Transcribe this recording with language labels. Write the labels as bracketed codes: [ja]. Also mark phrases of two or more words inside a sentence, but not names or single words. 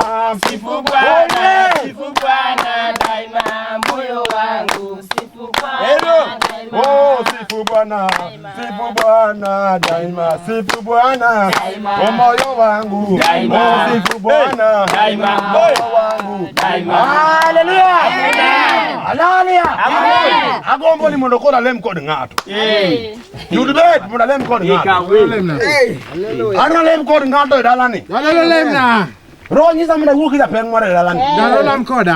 [sw] Sifu Bwana daima. Moyo wangu. Sifu Bwana daima. Oh sifu Bwana daima. Sifu Bwana oh moyo wangu. Oh sifu Bwana daima. Moyo wangu daima. Hallelujah. Hallelujah. Amen. [luo] Agombo ni mondo kola lem kod ng'ato. Yud bet mondo lem kod ng'ato. Ana lem kod ng'ato e dalani. Ro nyisa mondo wuoki japeng moro e dalani. Dalam koda.